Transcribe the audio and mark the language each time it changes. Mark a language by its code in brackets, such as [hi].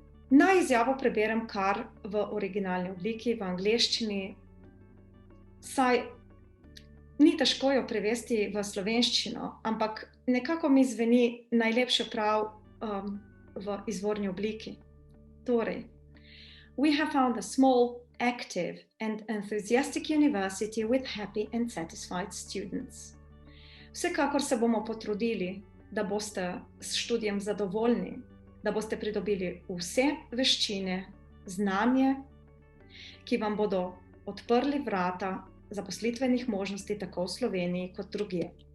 [sl] Naj izjavo preberem kar v originalni obliki, v angleščini, saj ni težko jo prevesti v slovenščino, ampak nekako mi zveni najlepše prav v izvorni obliki. [en] Torej, we have found a small, active and enthusiastic university with happy and satisfied students. [sl] Vsekakor se bomo potrudili, da boste s študijem zadovoljni, da boste pridobili vse veščine, znanje, ki vam bodo odprli vrata zaposlitvenih možnosti tako v Sloveniji kot drugje.